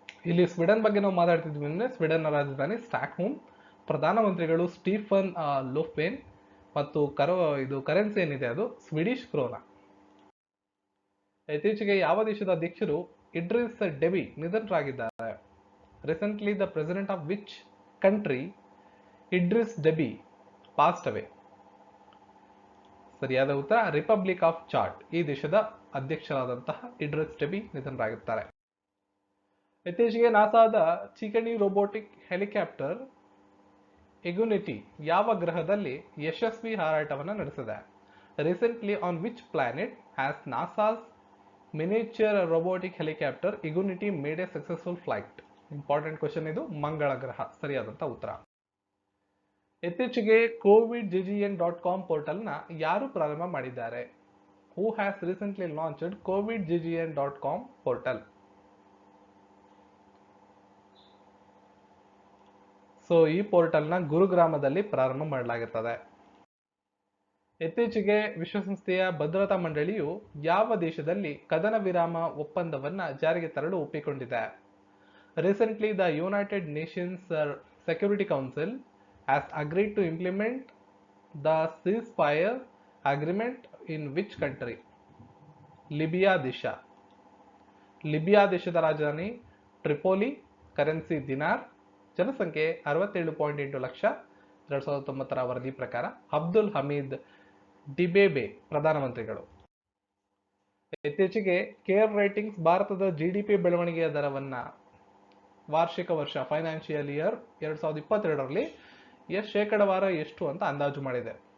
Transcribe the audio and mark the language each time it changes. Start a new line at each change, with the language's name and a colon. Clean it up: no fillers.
Kannada: ಇಲ್ಲಿ ಸ್ವೀಡನ್ ಬಗ್ಗೆ ನಾವು ಮಾತಾಡ್ತಿದ್ವಿ ಅಂದ್ರೆ ಸ್ವೀಡನ್ನ ರಾಜಧಾನಿ ಸ್ಟಾಕ್ಹೋಮ್, ಪ್ರಧಾನಮಂತ್ರಿಗಳು ಸ್ಟೀಫನ್ ಲೋಫ್ವೆನ್ ಮತ್ತು ಕರೆನ್ಸಿ ಏನಿದೆ ಅದು ಸ್ವೀಡಿಶ್ ಕ್ರೋನಾ. ಇತ್ತೀಚೆಗೆ ಯಾವ ದೇಶದ ಅಧ್ಯಕ್ಷರು ಇಡ್ರಿಸ್ ಡೆಬಿ ನಿಧನರಾಗಿದ್ದಾರೆ?
English: Recently, the president of which country Idris Deby passed away?
Kannada: ಸರಿಯಾದ ಉತ್ತರ ರಿಪಬ್ಲಿಕ್ ಆಫ್ ಚಾಡ್. ಈ ದೇಶದ ಅಧ್ಯಕ್ಷರಾದಂತಹ ಇಡ್ರಿಸ್ ಡೆಬಿ ನಿಧನರಾಗುತ್ತಾರೆ. ಇತ್ತೀಚೆಗೆ ನಾಸಾದ ಚಿಕಣಿ ರೋಬೋಟಿಕ್ ಹೆಲಿಕಾಪ್ಟರ್ ಇಗ್ನಿಟಿ ಯಾವ ಗ್ರಹದಲ್ಲಿ ಯಶಸ್ವಿ ಹಾರಾಟವನ್ನು ನಡೆಸಿದೆ?
English: Recently on which planet has NASA's miniature robotic helicopter Ingenuity made a successful flight? Important question
Kannada: ಇದು. ಮಂಗಳ ಗ್ರಹ ಸರಿಯಾದಂತ ಉತ್ತರ. ಇತ್ತೀಚೆಗೆ covidggn.com ಪೋರ್ಟಲ್ನ ಯಾರು ಪ್ರಾರಂಭ ಮಾಡಿದ್ದಾರೆ?
English: Who has recently launched covidggn.com portal?
Kannada: So ಈ ಪೋರ್ಟಲ್ನ ಗುರುಗ್ರಾಮದಲ್ಲಿ ಪ್ರಾರಂಭ ಮಾಡಲಾಗುತ್ತದೆ. ಇತ್ತೀಚೆಗೆ ವಿಶ್ವಸಂಸ್ಥೆಯ ಭದ್ರತಾ ಮಂಡಳಿಯು ಯಾವ ದೇಶದಲ್ಲಿ ಕದನ ವಿರಾಮ ಒಪ್ಪಂದವನ್ನ ಜಾರಿಗೆ ತರಲು ಒಪ್ಪಿಕೊಂಡಿದೆ?
English: Recently the United Nations Security Council has agreed to implement the ceasefire agreement in which country?
Kannada: Libya ದೇಶ. ಲಿಬಿಯಾ ದೇಶದ ರಾಜಧಾನಿ ಟ್ರಿಪೋಲಿ, ಕರೆನ್ಸಿ ದಿನಾರ್, ಜನಸಂಖ್ಯೆ 67.8 ಲಕ್ಷ 2019ರ ವರದಿ ಪ್ರಕಾರ. ಅಬ್ದುಲ್ ಹಮೀದ್ ಡಿಬೇಬೆ ಪ್ರಧಾನಮಂತ್ರಿಗಳು. ಇತ್ತೀಚೆಗೆ ಕೇರ್ ರೇಟಿಂಗ್ಸ್ ಭಾರತದ ಜಿಡಿಪಿ ಬೆಳವಣಿಗೆಯ ದರವನ್ನ ವಾರ್ಷಿಕ ವರ್ಷ ಫೈನಾನ್ಷಿಯಲ್ ಇಯರ್ 2022ರಲ್ಲಿ ಶೇಕಡವಾರ ಎಷ್ಟು ಅಂತ ಅಂದಾಜು ಮಾಡಿದೆ?